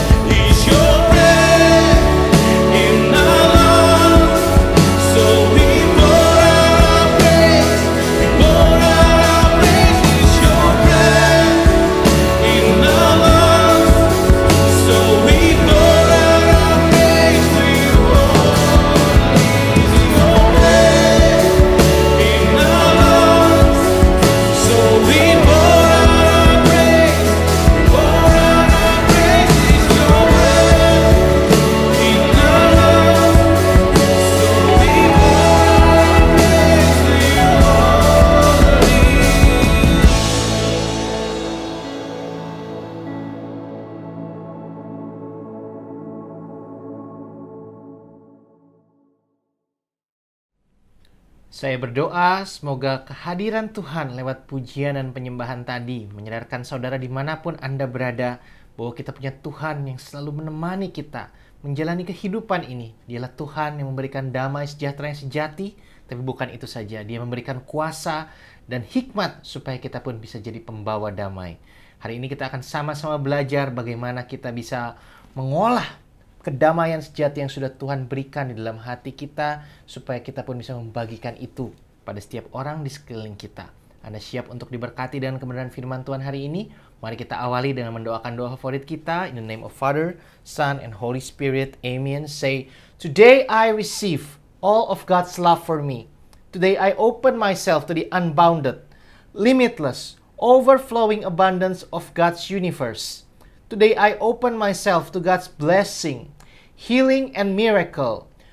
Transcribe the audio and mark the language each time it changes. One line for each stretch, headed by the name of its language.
English: Is your breath in our lungs? So we pour out our praise, we pour out our praise. Is your breath in our lungs? So we pour out our praise to you, Lord. Is your breath in our lungs? So we pour out our praise, we pour out our praise. Is your breath in our lungs? So we pour out our praise to you, Lord.
Indonesian: Saya berdoa semoga kehadiran Tuhan lewat pujian dan penyembahan tadi menyadarkan saudara dimanapun Anda berada bahwa kita punya Tuhan yang selalu menemani kita menjalani kehidupan ini. Dialah Tuhan yang memberikan damai sejahtera yang sejati, tapi bukan itu saja. Dia memberikan kuasa dan hikmat supaya kita pun bisa jadi pembawa damai. Hari ini kita akan sama-sama belajar bagaimana kita bisa mengolah kedamaian sejati yang sudah Tuhan berikan di dalam hati kita supaya kita pun bisa membagikan itu pada setiap orang di sekeliling kita. Anda siap untuk diberkati dengan kebenaran firman Tuhan hari ini? Mari kita awali dengan mendoakan doa favorit kita.
English: In the name of Father, Son, and Holy Spirit. Amen. Say, today I receive all of God's love for me. Today I open myself to the unbounded, limitless, overflowing abundance of God's universe. Today I open myself to God's blessing, healing, and miracle.